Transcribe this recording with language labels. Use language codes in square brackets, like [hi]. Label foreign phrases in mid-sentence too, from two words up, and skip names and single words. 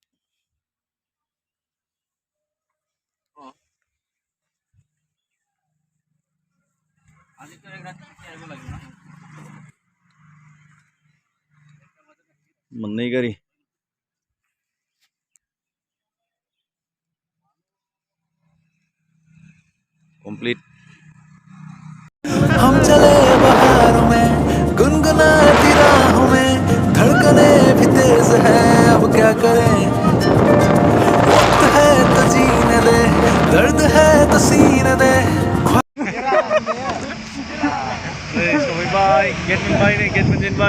[brx] मोननै गारि कमप्लिट। [hi] हम चले बहारों में गुनगुनाती राहों में धड़कने भी तेज है अब क्या करें वक्त है तो जीने दे दर्द है तो सीने दे [brx] सहैबाय गेट मोनबाय नै गेट मोनजेनबाय